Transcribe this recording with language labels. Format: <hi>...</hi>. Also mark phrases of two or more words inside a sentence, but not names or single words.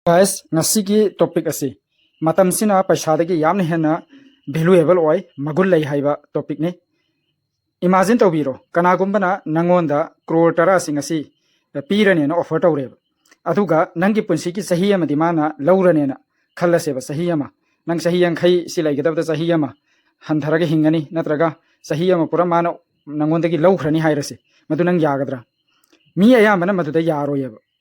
<mni>guys ngasigi topic asi matam sina paisa dagi yamna hena valuable oi magul lei haiba topic ni imagine tawbiro kana gumbana nangonda crore tara singasi pirane na offer tawre aduga nangi punsi ki sahi amadi mana lawrane na khallase ba sahi ama nang sahi yang khai silai gadabda sahi ama hantharaga hingani natraga sahi ama pura mana nangonda gi lawkhrani hairase madu nang yagadra mi ayamana madu da yaro yeba</mni>